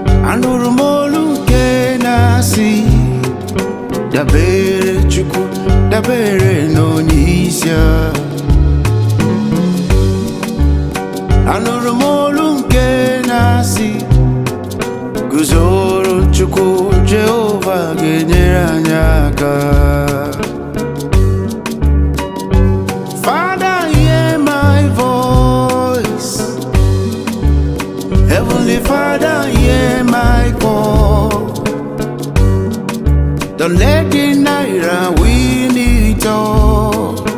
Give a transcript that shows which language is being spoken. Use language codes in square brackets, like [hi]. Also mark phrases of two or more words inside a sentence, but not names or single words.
[ig] Anụrụ m olu nke na-asị, Dabere Chukwu, dabere n'onye isi a. Anụrụ m olu nke na-asị, "Guzoro Chukwu, Jehova ga-enyere anyị aka." [en] Father, hear my voice. Heavenly Father, hear my call. Don't let the naira win it all.